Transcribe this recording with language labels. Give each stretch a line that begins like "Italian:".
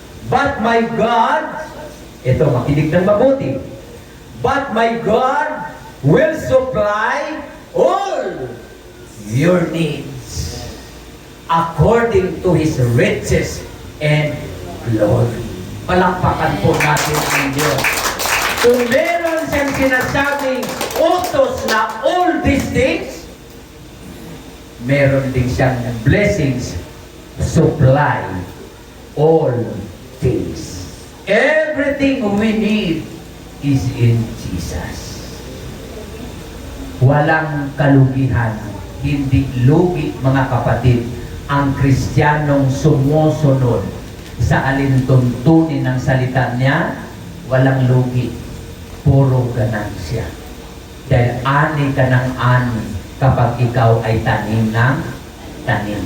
English: But my God,
Filipino: ito, makinig ng mabuti.
English: But my God will supply all your needs according to His riches and glory.
Filipino: Palakpakan po natin ang Diyos. Kung meron siyang sinasabing utos na
English: all these things,
Filipino: meron din siyang blessings,
English: supply all things. Everything we need is in Jesus.
Filipino: Walang kalugihan, hindi lugi mga kapatid, ang Kristiyanong sumusunod sa alintuntunin ng salita niya, walang lugi, puro ganansya. Dahil ani ka ng ani kapag ikaw ay tanim ng tanim.